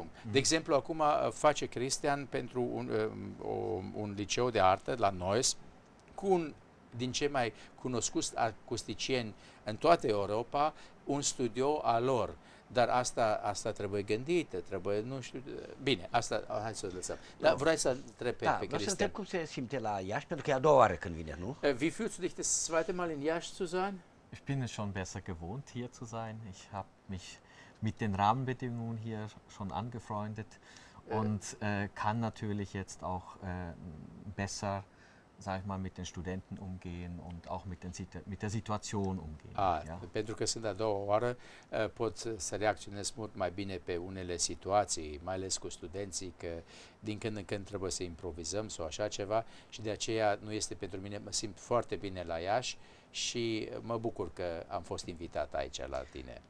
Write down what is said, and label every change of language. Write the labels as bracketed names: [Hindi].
[Romanian] De exemplu, acum face Cristian pentru un liceu de artă la Neuss cu un din cei mai cunoscuți acusticieni în toată Europa, un studio al lor. Dar asta trebuie gândită, trebuie, nu știu, bine, asta, hai să o lăsăm. Dar vrei să întreb pe Cristian. Vreau să întreb cum se simte la Iași, pentru că e a doua oară când vine, nu? [German] Wie fühlst du dich das zweite Mal in Iași zu sein? Ich bin es schon besser gewohnt, hier zu sein. Ich habe mich mit den Rahmenbedingungen hier schon angefreundet und kann natürlich jetzt auch besser, sag ich mal, mit den Studenten umgehen und auch mit der Situation umgehen. Ja? [Romanian] Pentru că sunt a doua oară, pot să reacționez mult mai bine pe unele situații, mai ales cu studenții, că din când în când trebuie să improvizăm sau așa ceva și de aceea nu este pentru mine, mă simt foarte bine la Iași și mă bucur că am fost invitat aici la tine.